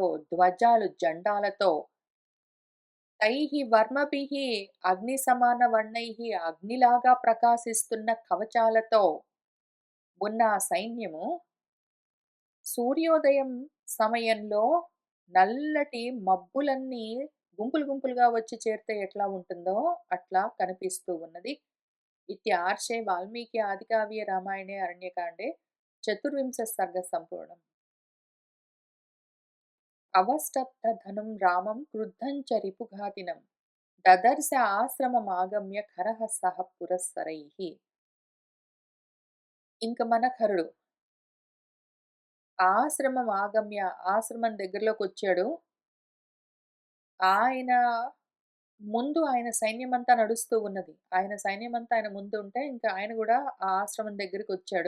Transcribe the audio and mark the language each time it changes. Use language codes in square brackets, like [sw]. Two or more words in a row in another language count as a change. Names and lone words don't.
[te] ధ్వజాలు, జెండాలతో, [sa] తైః వర్మభిః అగ్ని సమాన వర్ణైః, [te] అగ్నిలాగా ప్రకాశిస్తున్న కవచాలతో ఉన్న ఆ సైన్యము సూర్యోదయం సమయంలో నల్లటి మబ్బులన్నీ గుంపులు గుంపులుగా వచ్చి చేరితే ఎట్లా ఉంటుందో అట్లా కనిపిస్తూ ఉన్నది. [sa] इत्यार्षे वाल्मीकि आदिकाव्ये रामायणे अरण्यकाण्डे चतुर्विंशः सर्गः सम्पूर्णम्। अवष्टब्धधनुं रामं क्रुद्धं च रिपुघातिनं ददर्श आश्रममागम्य खरः पुरःसरैः। [te] ఇంక మన ఖరుడు ఆశ్రమం ఆగమ్య ఆశ్రమం దగ్గరలోకొచ్చాడు. ఆయన ముందు ఆయన సైన్యమంతా నడుస్తూ ఉన్నది. ఆయన సైన్యమంతా ఆయన ముందుంటే, ఇంకా ఆయన గూడా ఆ ఆశ్రమం దగ్గరికొచ్చాడు.